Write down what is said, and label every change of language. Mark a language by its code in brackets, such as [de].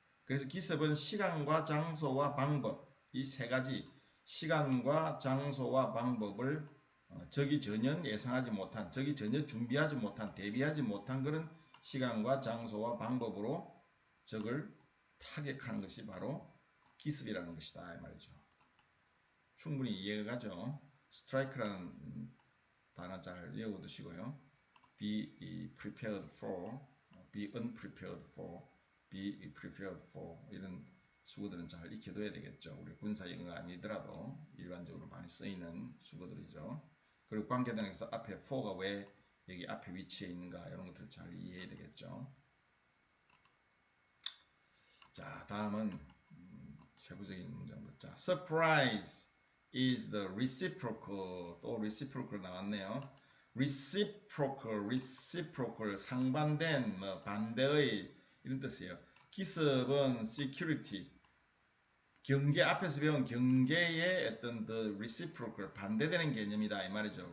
[ko] 그래서 기습은 시간과 장소와 방법, 이 세 가지 시간과 장소와 방법을 적이 전혀 예상하지 못한, 적이 전혀 준비하지 못한, 대비하지 못한 그런 시간과 장소와 방법으로 적을 타격하는 것이 바로 기습이라는 것이다 이 말이죠. 충분히 이해가 가죠. 스트라이크라는 단어 잘 외워두시고요. [en] be prepared for, be unprepared for, be prepared for [ko] 이런 수거들은 잘 익혀둬야 되겠죠. 우리 군사 영어가 아니더라도 일반적으로 많이 쓰이는 수거들이죠. 그리고 관계단에서 앞에 for가 왜 여기 앞에 위치해 있는가 이런 것들을 잘 이해해야 되겠죠. 자, 다음은 세부적인 문장들. 자, [en] surprise is the reciprocal. [ko] 또 reciprocal 나왔네요. reciprocal 상반된 뭐 반대의 이런 뜻이에요. 기습은 security, 경계, 앞에서 배운 경계의 어떤 [en] the reciprocal [ko] 반대되는 개념이다 이 말이죠.